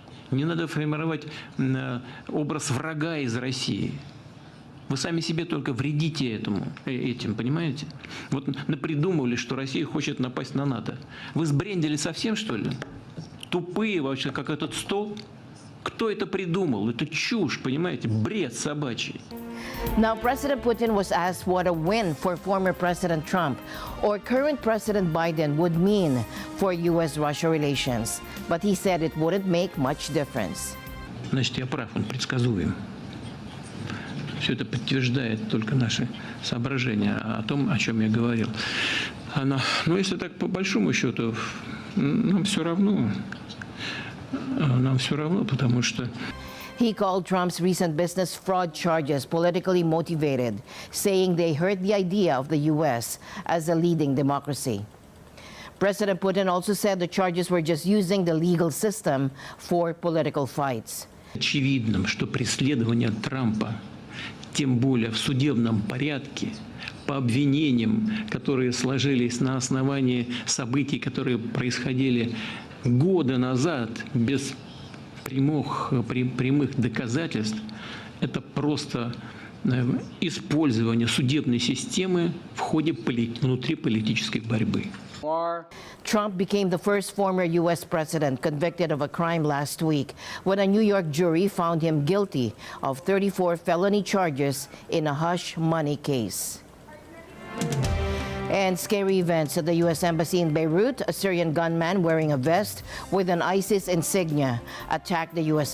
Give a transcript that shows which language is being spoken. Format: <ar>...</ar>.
<ru>Не надо формировать образ врага из России. Вы сами себе только вредите этим, понимаете? Вот напридумывали, что Россия хочет напасть на НАТО. Вы сбрендили совсем, что ли? Тупые вообще, как этот стол? Кто это придумал? Это чушь, понимаете? Бред собачий.</ru> <en>Now, President Putin was asked what a win for former President Trump or current President Biden would mean for U.S.-Russia relations. But he said it wouldn't make much difference.</en> <ru>Значит, я прав, он предсказуем. Все это подтверждает только наши соображения о том, о чем я говорил. Но если так по большому счету, нам все равно, потому что...</ru> <en>He called Trump's recent business fraud charges politically motivated, saying they hurt the idea of the U.S. as a leading democracy. President Putin also said the charges were just using the legal system for political fights.</en> <ru>Очевидно, что преследование Трампа, тем более в судебном порядке, по обвинениям, которые сложились на основании событий, которые происходили года назад, без прямых доказательств, это просто использование судебной системы в ходе внутриполитической борьбы.</ru> <en>Trump became the first former U.S. president convicted of a crime last week when a New York jury found him guilty of 34 felony charges in a hush money case. And scary events at the U.S. Embassy in Beirut. A Syrian gunman wearing a vest with an ISIS insignia attacked the U.S.</en>